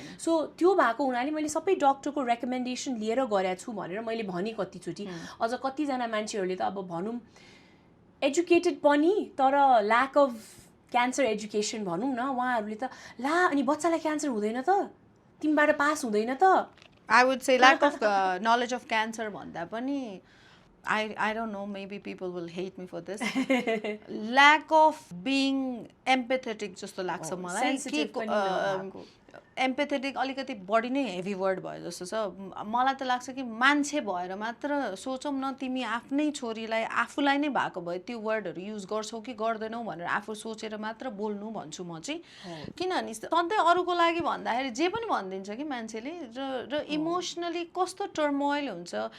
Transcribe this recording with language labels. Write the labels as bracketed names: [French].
[Nepali] So त्यो भएको हुनाले मैले सबै डक्टरको रेकमेन्डेसन लिएर गरेको छु भनेर मैले भने कतिचोटि। अझ कतिजना मान्छेहरूले त अब भनौँ एजुकेटेड पनि तर [English] lack of cancer education [Nepali] भनौँ न, उहाँहरूले त ला अनि बच्चालाई क्यान्सर हुँदैन त, तिमीबाट पास हुँदैन त। [English] I would say lack of knowledge of cancer [Nepali] भन्दा पनि [English] I don't know, maybe people will hate me for this. Lack of being empathetic [Nepali] जस्तो लाग्छ मलाई। sensitive पनि नभएको। एम्पेथेटिक अलिकति बढी नै हेभी वर्ड भयो जस्तो छ। मलाई त लाग्छ कि मान्छे भएर मात्र सोचौँ न, तिमी आफ्नै छोरीलाई आफूलाई नै भएको भए त्यो वर्डहरू युज गर्छौ कि गर्दैनौ भनेर आफू सोचेर मात्र बोल्नु भन्छु म चाहिँ। किनभने सधैँ अरूको लागि भन्दाखेरि जे पनि भनिदिन्छ कि मान्छेले, र इमोसनली कस्तो टर्मोइल हुन्छ।